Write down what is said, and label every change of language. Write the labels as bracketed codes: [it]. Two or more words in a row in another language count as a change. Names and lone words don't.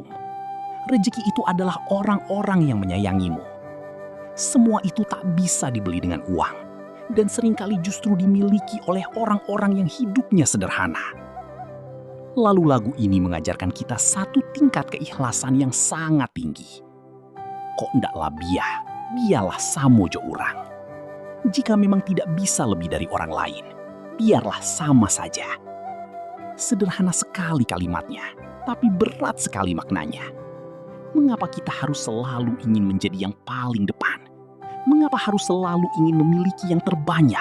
[id] Rezeki itu adalah orang-orang yang menyayangimu. Semua itu tak bisa dibeli dengan uang. Dan seringkali justru dimiliki oleh orang-orang yang hidupnya sederhana. Lalu lagu ini mengajarkan kita satu tingkat keikhlasan yang sangat tinggi. [min] Kok ndak labiah, biarlah samojo urang. [id] Jika memang tidak bisa lebih dari orang lain, biarlah sama saja. Sederhana sekali kalimatnya, tapi berat sekali maknanya. Mengapa kita harus selalu ingin menjadi yang paling depan? Mengapa harus selalu ingin memiliki yang terbanyak?